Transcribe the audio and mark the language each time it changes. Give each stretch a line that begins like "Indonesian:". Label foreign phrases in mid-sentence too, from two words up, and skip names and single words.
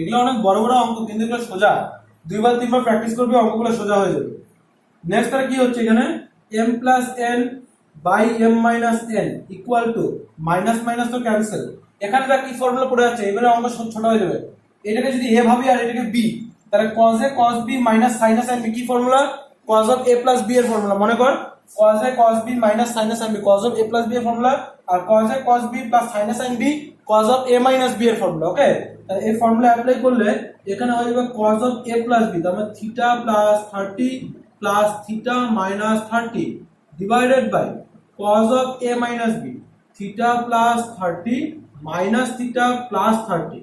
Bangla: এগুলো অনেক বড় বড় অঙ্ক, কিন্তু এগুলো সোজা, দুইবার তিনবার প্র্যাকটিস করবে অঙ্কগুলো সোজা হয়ে যাবে। নেক্সট আর কি হচ্ছে এখানে,
English: m plus n by m minus n equal to minus minus
Bangla: তো ক্যান্সেল, এখানে কি ফর্মুলা পড়ে আছে, এবারে অঙ্ক ছোট হয়ে যাবে। এটাকে যদি
English: a
Bangla: ভাবি আর এটাকে
English: b, তাহলে cos a cos b মাইনাস sin a sin b কি ফর্মুলা, cos অফ a প্লাস b এর ফর্মুলা।
Bangla: মনে কর
English: cos a cos b মাইনাস sin a sin b cos অফ a প্লাস b এর ফর্মুলা, আর cos a cos b প্লাস sin a sin b cos অফ a মাইনাস b এর ফর্মুলা। ওকে,
Bangla: তাহলে এই
English: formula apply
Bangla: করলে এখানে হয়ে যাবে
English: cos অফ a প্লাস b,
Bangla: তার মানে
English: theta plus 30 plus theta minus 30 divided by cos অফ a মাইনাস b theta plus 30 minus theta plus 30.